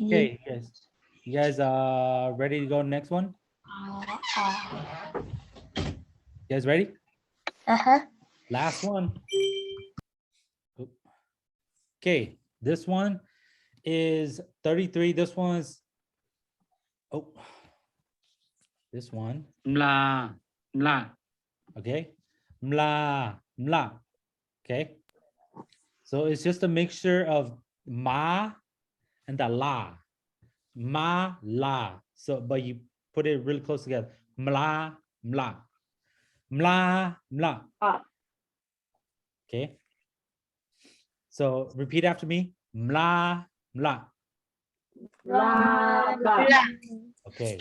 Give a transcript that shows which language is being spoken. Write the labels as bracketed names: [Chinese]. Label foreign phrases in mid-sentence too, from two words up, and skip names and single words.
[English] Okay, you guys ready to go next one? You guys ready? Uh-huh. Last one. Oop. Okay, this one is 33. This one's this one. Mla. Mla. Okay. Mla, mla. Okay. So it's just a mixture of ma and the la. Ma, la. So, but you put it really close together. Mla, mla. Mla, mla. Ah. Okay. So repeat after me. Mla, mla. Blah, blah. Okay.